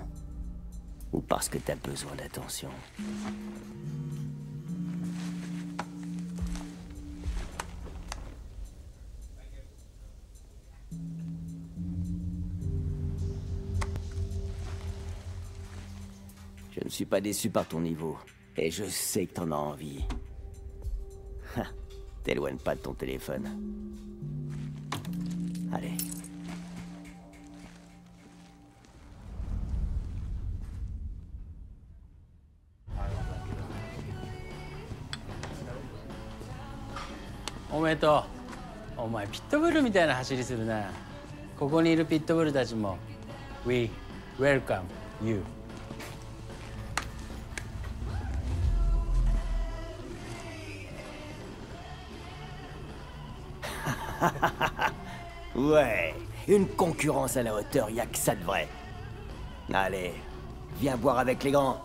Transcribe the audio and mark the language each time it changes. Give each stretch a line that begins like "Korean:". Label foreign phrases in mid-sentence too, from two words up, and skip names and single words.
French: Ou parce que t'as besoin d'attention? Je ne suis pas déçu par ton niveau. Et je sais que t'en as envie. T'éloigne pas de ton téléphone. Allez.
Japanese: おめでとう。お前ピットブルみたいな走りするな。ここにいるピットブルたちも
English: We welcome you。
French: Ouais, une concurrence à la hauteur, y a que ça de vrai. Allez, viens boire avec les grands.